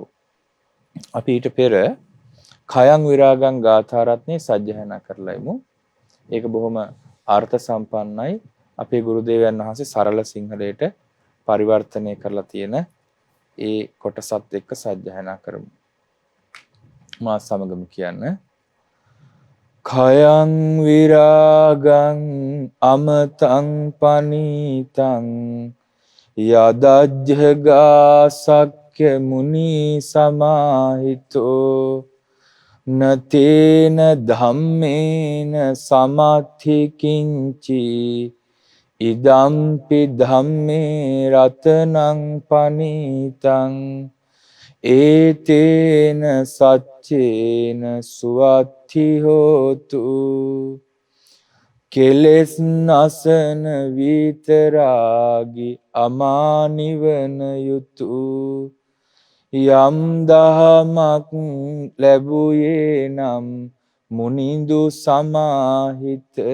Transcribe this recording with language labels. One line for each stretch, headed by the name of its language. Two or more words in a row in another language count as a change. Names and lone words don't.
Sinhala: අපි ඊට පෙර
Pali: khයං විරාගං
Sinhala: ගාථා රත්නේ සජ්ජහායනා කරලායිමු. ඒක බොහොම අර්ථ සම්පන්නයි. අපේ ගුරු දේවයන් වහන්සේ සරල සිංහලයට පරිවර්තනය කරලා තියෙන ඒ කොටසත් එක්ක සජ්ජහායනා කරමු. මා සමගම කියන්න.
Pali: khයං විරාගං අමතං පනීතං යදජ්ජගා සක්්‍ය මුනි සමාහිතෝ නතේන ධම්මේන සමත්ථි කිංචි ඉදම්පි ධම්මේ රතනං පනීතං ඒතේන සච්චේන සුවත්ථි හෝතු
Sinhala: කෙලෙස් නසන විතරාගි අමානිවන යුතු යම් දහමක් ලැබුයේ නම් මුනිඳු සමාහිත